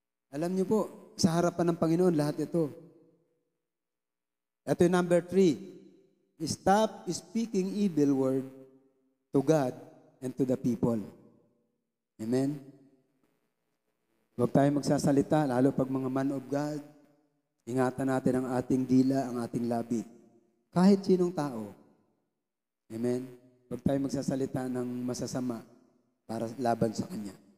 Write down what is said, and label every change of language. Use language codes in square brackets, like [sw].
[tl] Alam niyo po, sa harapan ng Panginoon, lahat ito. Ito yung number 3. [en] Stop speaking evil word to God and to the people. [tl] Amen? Huwag tayo magsasalita, lalo pag mga man of God. Ingatan natin ang ating dila, ang ating labi. Kahit sinong tao. Amen? Huwag tayo magsasalita ng masasama para laban sa Kanya.